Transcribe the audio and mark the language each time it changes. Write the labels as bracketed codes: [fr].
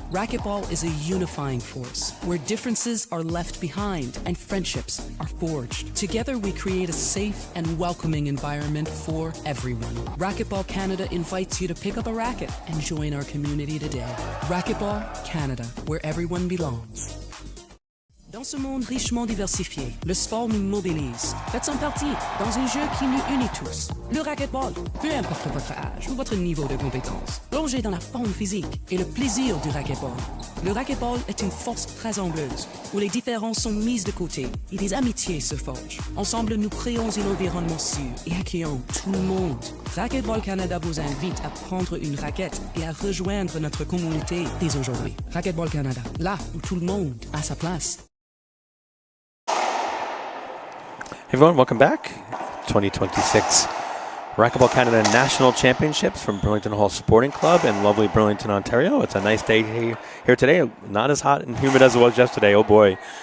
[en] Racquetball is a unifying force where differences are left behind and friendships are forged. Together we create a safe and welcoming environment for everyone. Racquetball Canada invites you to pick up a racket and join our community today. Racquetball Canada, where everyone belongs. [fr] Dans ce monde richement diversifié, le sport nous modélise. Faites-en partie dans un jeu qui nous unit tous. Le racquetball, peu importe votre âge ou votre niveau de compétence. Plongez dans la forme physique et le plaisir du racquetball. Le racquetball est une force rassembleuse où les différences sont mises de côté et des amitiés se forgent. Ensemble, nous créons un environnement sûr et accueillant tout le monde. Racquetball Canada vous invite à prendre une raquette et à rejoindre notre communauté dès aujourd'hui. Racquetball Canada, là où tout le monde a sa place. [en] Hey everyone, welcome back. 2026 Racquetball Canada National Championships from Burlington Hall Sporting Club in lovely Burlington, Ontario. It's a nice day here today. Not as hot and humid as it was yesterday. Oh boy.